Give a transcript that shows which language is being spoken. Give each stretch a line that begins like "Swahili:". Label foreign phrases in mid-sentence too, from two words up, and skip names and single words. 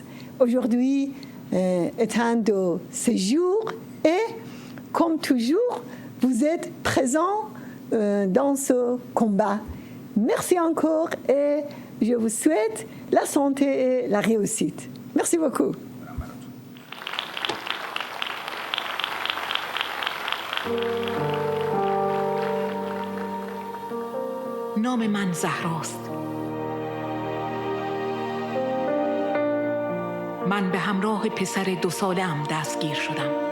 French: Aujourd'hui est un de ces jours et, comme toujours, vous êtes présents dans ce combat. Merci encore et je vous souhaite la santé et la réussite. Merci beaucoup.
Persian: نام من زهراست. من به همراه پسر 2 ساله‌ام دستگیر شدم.